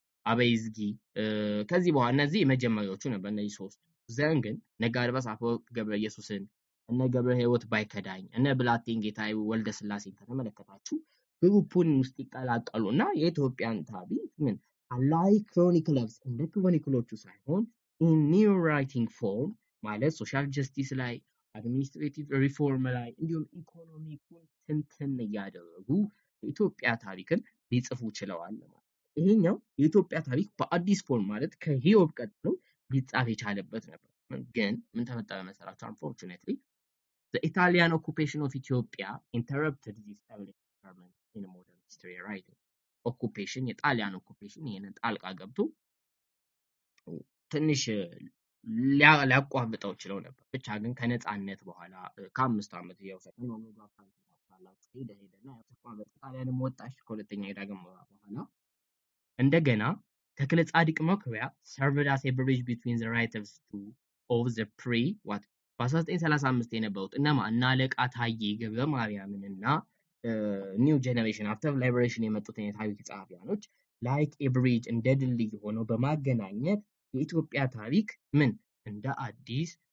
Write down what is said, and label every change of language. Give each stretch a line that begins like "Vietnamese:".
Amharic: አበይዝጊ ከዚህ በኋላ እነዚህ የመጀመሪያዎቹ ነበር። እነዚህ ሶስቱ ዘን ግን እነ ጋድባስ አፈወርቅ ገብረ ኢየሱስን፣ እነ ገብረ ሕይወት ባይከዳኝ፣ እነ ብላቴን ጌታዬ ወልደ ስላሴን ከተመለከታችሁ ግሩፑን ውስጥ ይቀላቀሉና የኢትዮጵያን ታሪክ ምን አላይ ክሮኒክለርስ እንደ ክሮኒክሎቹ ሳይሆን
English: in new writing form
Amharic: ማለት ሶሻል ጀስቲስ ላይ አድሚኒስትሬቲቭ ሪፎርም ላይ እንዲሁም ኢኮኖሚኩን ትንትን እያደረጉ የኢትዮጵያ ታሪክን ሊጽፉ ችለዋል ማለት። ይሄኛው የኢትዮጵያ ታሪክ በአዲስ ፎርም ማለት ከሂዮብ ቀጥሎ ሊጻፍ የቻለበት ነበር። ግን ምን ተፈጠረ መሰላችሁ?
English: unfortunately the Italian occupation of Ethiopia interrupted this early experiment in modern history writing.
Amharic: occupation የጣሊያን ኦኩፔሽን ይሄንን ጣልቃ ገብቶ ትንሽ ሊያቋርጠው ችለው ነበር። ብቻ ግን ከነጻነት በኋላ ከ5 ዓመት ያውሰተ ነው ሄደና ተቋረጠ። ጣሊያንም ወጣች ከሁለተኛ የዳግም በኋላ እንደገና ተክለ ጻድቅ መኩሪያ
English: served as a bridge between the writers of the
Amharic: በ1935 የነበሩት እነማ እና አለቃ ታዬ ገብረ ማርያምንና ኒው ጄነሬሽን አፍተር ላይብሬሽን የመጡትን የታሪክ ጸሐፊያኖች ላይክ ኤ ብሪጅ እንደ ድልድይ ሆነው በማገናኘት የኢትዮጵያ ታሪክ ምን እንደ አዲስ